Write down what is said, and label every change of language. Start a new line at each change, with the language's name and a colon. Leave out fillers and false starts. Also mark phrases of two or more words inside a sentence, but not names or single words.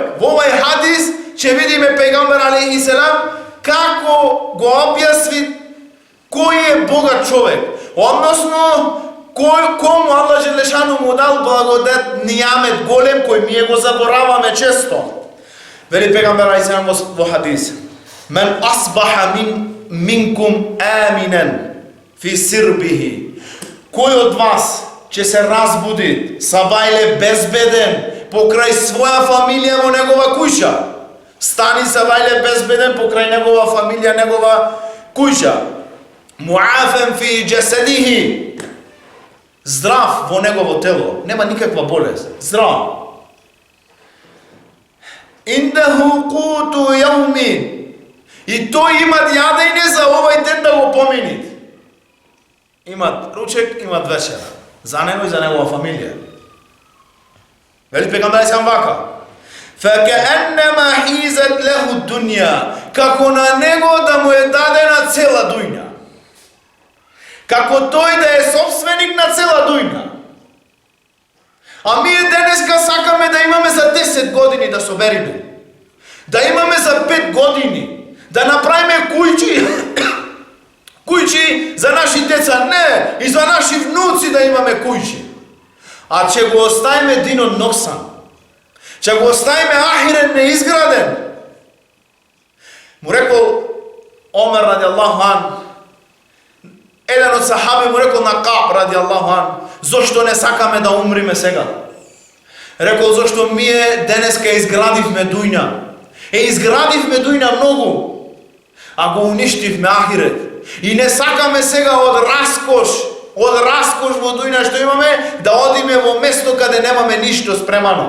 Macedonian: Во овај хадис ќе видиме пегамбер
Arabic: عليه السلام
Macedonian: како го објасни кој е богат човек. Односно, кому Аллах Джелешану му дал благодат, нијамет голем кој ние го забораваме често. Вели пегамбер
Arabic: عليه السلام
Macedonian: во хадис:
Arabic: من أصبح منكم آمنا في سربه.
Macedonian: Кој од вас ќе се разбуди сабајле безбеден покрај своја фамилија во негова куќа? Стани сабајле безбеден покрај негова фамилија, негова куќа.
Arabic: معافى في جسده.
Macedonian: Здрав во негово тело, нема никаква болест, здрав.
Arabic: عنده قوت يوم.
Macedonian: И тој имат јадење за овај ден да го поминит. Имат ручек, имат вечера. За него и за негова фамилија. Вели пегамбер сам вака:
Arabic: فَكَأَنَّمَا حِيزَتْ لَهُ الدُّنْيَا.
Macedonian: Како на него да му е дадена цела дуња. Како тој да е собственик на цела дуња. А ние денеска сакаме да имаме за 10 години да собериме. Да имаме за 5 години. Да направиме кујчи за наши деца. Не, и за наши внуци да имаме кујчи. А ќе го оставиме динот носан. Ќе го оставиме ахирен неизграден. Му рекол Омер
Arabic: رضي الله عنه,
Macedonian: еден од сахаби му рекол на Кааб
Arabic: رضي الله عنه:
Macedonian: зошто не сакаме да умриме сега? Рекол: зошто ние денеска изградивме дуња. Изградивме дуња многу, а го уништивме ахирет. И не сакаме сега од раскош во дуња што имаме, да одиме во место каде немаме ништо спремано.